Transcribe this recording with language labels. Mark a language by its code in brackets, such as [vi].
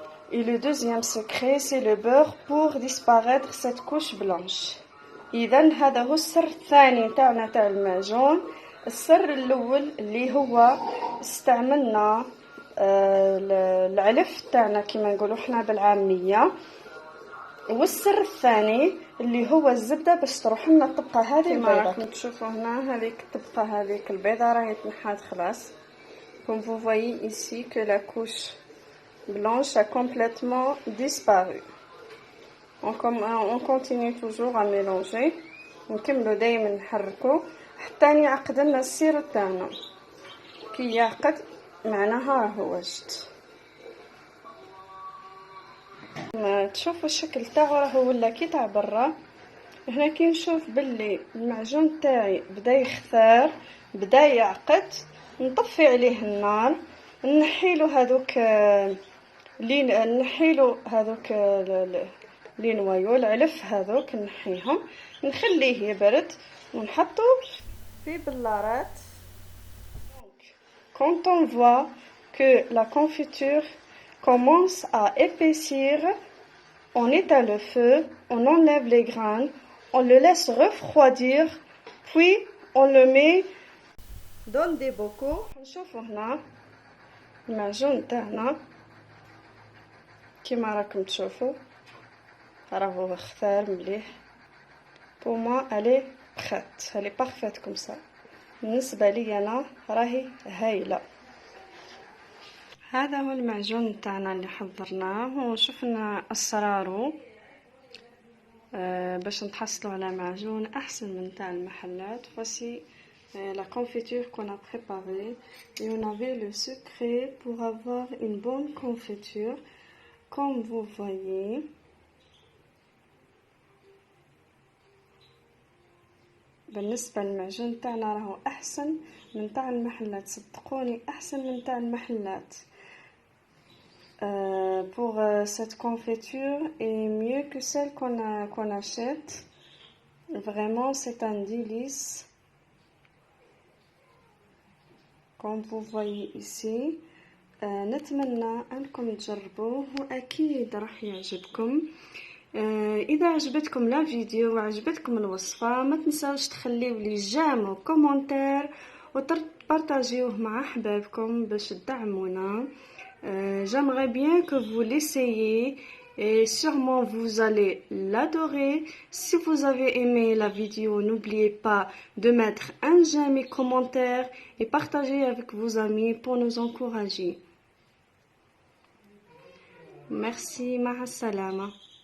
[fr] Et le deuxième secret, c'est le beurre pour disparaître cette couche blanche. [ar] إذا هذا هو السر الثاني تاعنا تاع المعجون. السر الأول اللي هو استعملنا العلف تاعنا كما نقولوا حنا بالعامية، والسر الثاني اللي هو الزبدة باش تروح لنا الطبقة هذه البيضاء. راكم تشوفوا هنا هذيك الطبقة هذيك البيضاء راهي تنحات خلاص. [fr] Comme vous voyez ici que la couche blanche a complètement disparu. On continue toujours à mélanger. [ar] نكملوا دايما نحركوا حتى يعقد لنا السيرو تاعنا. كي يعقد معناها راهو وجد. ما تشوفوا الشكل تاعو راهو ولا كي تاع برا. هنا كي نشوف باللي المعجون تاعي بدا يختار بدا يعقد، نطفي عليه النار، نحيلو هذوك لي نوايو العلف هذوك نحيهم، نخليه يبرد ونحطو في بلارات. [fr] Quand on voit que la confiture commence à épaissir, on éteint le feu, on enlève les grains, on le laisse refroidir, puis on le met dans des bocaux. [ar] نشوفوا هنا المعجون تاعنا كيما راكم تشوفوا راهو اختار مليح. [fr] pour moi elle est prête, elle est parfaite comme ça. [ar] بالنسبه لي انا راهي هايله. هذا هو المعجون تاعنا اللي حضرناه وشفنا اسراره باش نتحصلوا على معجون احسن من تاع المحلات. [fr] voici la confiture qu'on a préparée et on avait le secret pour avoir une bonne confiture comme vous voyez. [ar] بالنسبه للمعجون تاعنا راهو احسن من تاع المحلات، صدقوني احسن من تاع المحلات. [fr] Pour cette confiture est mieux que celle qu'on achète. Vraiment c'est un délice comme vous voyez ici. [ar] نتمنى انكم تجربوه واكيد راح يعجبكم. اذا عجبتكم لا فيديو وعجبتكم الوصفه ما تنساوش تخليو لي جيم وكومونتير وتبارطاجيوه مع احبابكم باش تدعمونا. [fr] J'aimerais bien que vous l'essayiez et sûrement vous allez l'adorer. Si vous avez aimé la vidéo, n'oubliez pas de mettre un j'aime et commentaire et partager avec vos amis pour nous encourager. Merci, [ar] ma salama.